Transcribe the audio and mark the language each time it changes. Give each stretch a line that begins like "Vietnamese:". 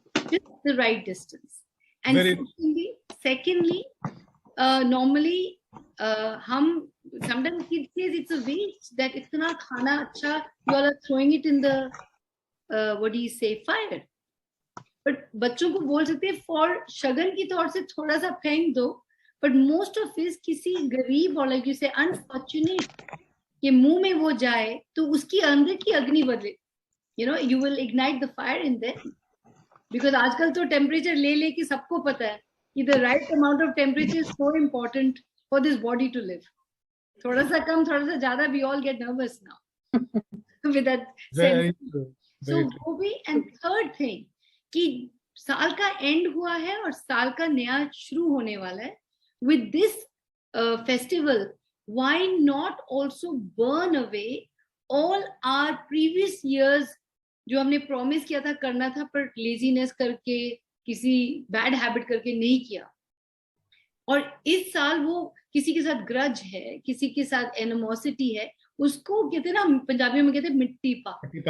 English: Just the right distance. And secondly, normally, sometimes kids says it's a waste that
Hindi: itna khana acha,
English: you all are throwing it in the, fire.
Hindi: But बच्चों को बोल सकते हैं for Shagun की तौर से थोड़ा सा फेंक दो, but most of it किसी गरीब और
English: like you say unfortunate
Hindi: के मुंह में वो जाए तो उसकी अंदर की अग्नि बदले,
English: you will ignite the fire in there. Because
Hindi: आजकल तो temperature ले के सबको पता है कि
English: the right amount of temperature is so important for this body to live.
Hindi: थोड़ा सा कम, थोड़ा सा ज़्यादा,
English: we all get nervous now with that sense.
Hindi: So वो भी,
English: and third thing
Hindi: कि साल का end हुआ है और साल का नया शुरू होने वाला है.
English: With this festival, why not also burn away all our previous years
Hindi: जो हमने प्रॉमिस किया था करना था पर लेजीनेस करके किसी बैड हैबिट करके नहीं किया, और इस साल वो किसी के साथ ग्रज है, किसी के साथ एनिमोसिटी है, उसको कहते हैं ना पंजाबी में कहते हैं मिट्टी पा,